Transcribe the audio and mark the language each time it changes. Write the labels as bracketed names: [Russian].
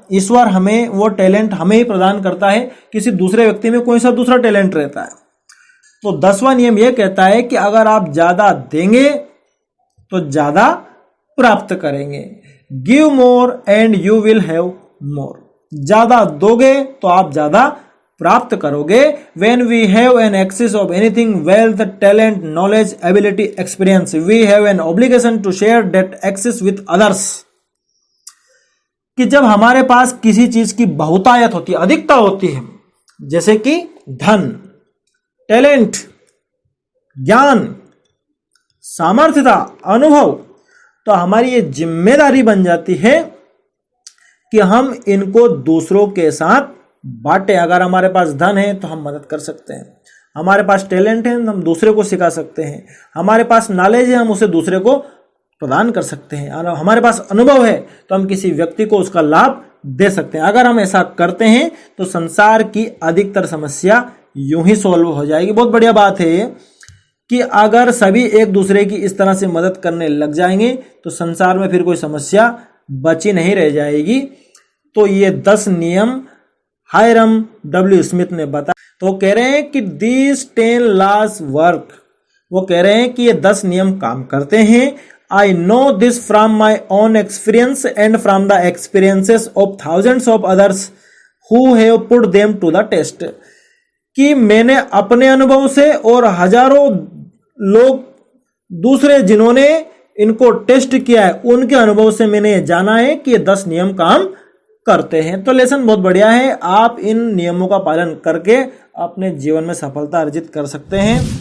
[Hindi] ईश्वर हमें वो टैलेंट हमें ही प्रदान करता है, किसी दूसरे व्यक्ति में कोई सा दूसरा टैलेंट रहता है। तो 10वां नियम यह कहता है कि अगर आप ज्यादा देंगे तो ज्यादा प्राप्त करेंगे। [English] Give more and you will have more. [Hindi] ज्यादा दोगे तो आप ज्यादा प्राप्त करोगे। [English] When we have an excess of anything, wealth, talent, knowledge, ability, experience, we have an obligation to share that excess with others। [Hindi] कि जब हमारे पास किसी चीज की बहुतायत होती है, अधिकता होती है, जैसे कि धन, टैलेंट, ज्ञान, सामर्थ्यता, अनुभव, तो हमारी ये जिम्मेदारी बन जाती है कि हम इनको दूसरों के साथ बांटे। अगर हमारे पास धन है तो हम मदद कर सकते हैं, हमारे पास टैलेंट है तो हम दूसरे को सिखा सकते हैं, हमारे पास नॉलेज है हम उसे दूसरे को प्रदान कर सकते हैं, और हमारे पास अनुभव है तो हम किसी व्यक्ति को उसका लाभ दे सकते हैं। अगर हम ऐसा करते हैं तो संसार की अधिकतर समस्या यूं ही सॉल्व हो जाएगी। बहुत बढ़िया बात है ये कि अगर सभी एक दूसरे की इस तरह से मदद करने लग जाएंगे तो संसार में फिर कोई समस्या बची नहीं रह जाएगी। तो ये 10 नियम हायरम डब्ल्यू स्मिथ ने बताया। तो कह रहे हैं कि [English] these 10 laws work। [Hindi] वो कह रहे हैं कि ये 10 नियम काम करते हैं। [English] I know this from my own experience and from the experiences of thousands of others who have put them to the test। [Hindi] कि मैंने अपने अनुभव से और हजारों लोग दूसरे जिन्होंने इनको टेस्ट किया है उनके अनुभव से मैंने जाना है कि ये 10 नियम काम करते हैं। तो लेसन बहुत बढ़िया है। आप इन नियमों का पालन करके अपने जीवन में सफलता अर्जित कर सकते हैं।